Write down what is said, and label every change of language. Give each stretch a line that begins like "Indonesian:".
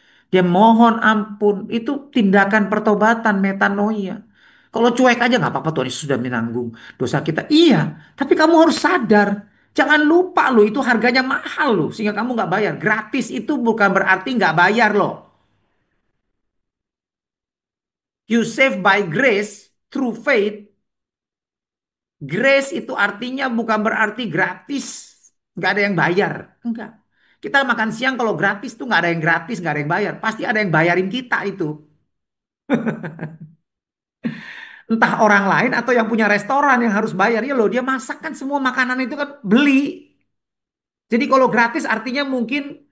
Indonesian: Dia mohon ampun. Itu tindakan pertobatan, metanoia. Kalau cuek aja nggak apa-apa, Tuhan Yesus sudah menanggung dosa kita. Iya, tapi kamu harus sadar. Jangan lupa loh, itu harganya mahal loh. Sehingga kamu nggak bayar. Gratis itu bukan berarti nggak bayar loh.
English: You save by grace through faith.
Indonesian: Grace itu artinya bukan berarti gratis. Nggak ada yang bayar. Enggak. Kita makan siang kalau gratis tuh nggak ada yang gratis, nggak ada yang bayar. Pasti ada yang bayarin kita itu. Entah orang lain atau yang punya restoran yang harus bayar. Ya loh, dia masak kan semua makanan itu kan beli. Jadi kalau gratis artinya mungkin